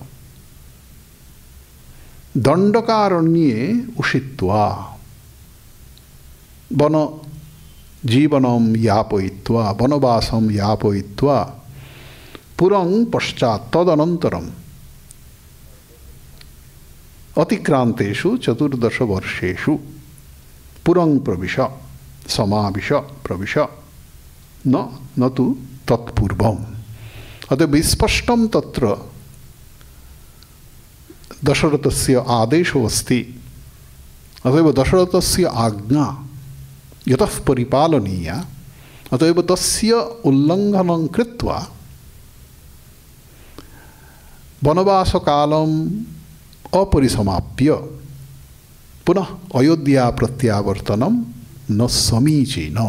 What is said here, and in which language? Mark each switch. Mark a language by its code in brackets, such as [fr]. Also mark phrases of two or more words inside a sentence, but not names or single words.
[sa] দণ্ডকারণ্যে উষিত্বা বন জীবনম यापयित्वा, বনবাসম यापयित्वा পুরং পশ্চাৎ তদনন্তরম অতিক্রান্তেষু 14 বর্ষেষু পুরং প্রবিশ সমাবিশ প্রবিশ ন তু তৎপূর্বম। অতএব স্পষ্টম তত্র দশরথস্য আদেশো অস্তি। অতএব দশরথস্য আজ্ঞা যতঃ পরিপালনীয়া, অতএব তস্য উল্লঙ্ঘনং কৃত্বা বনবাসকালম অপরিসমাপ্য পুনঃ অযোধ্যা প্রত্যাবর্তনম ন সমীচীনম।